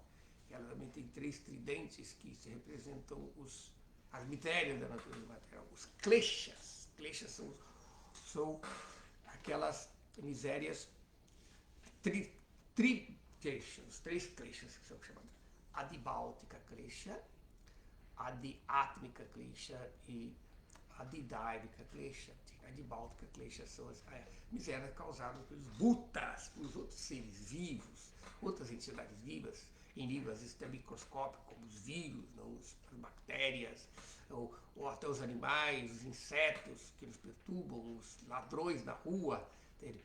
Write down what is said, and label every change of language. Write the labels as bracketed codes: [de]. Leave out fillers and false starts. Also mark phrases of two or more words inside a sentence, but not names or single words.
[pt] Ela também tem três tridentes que se representam as misérias da natureza material, os kleshas. Kleshas são aquelas misérias kleshas, três kleshas que são chamadas adibáltica klesha, adiátmica klesha e adidáica klesha. A adibáltica klesha são as misérias causadas pelos bhutas, pelos outros seres vivos, outras entidades vivas, em nível às vezes até microscópico, como os vírus, não, as bactérias, ou até os animais, os insetos que nos perturbam, os ladrões na rua, entende?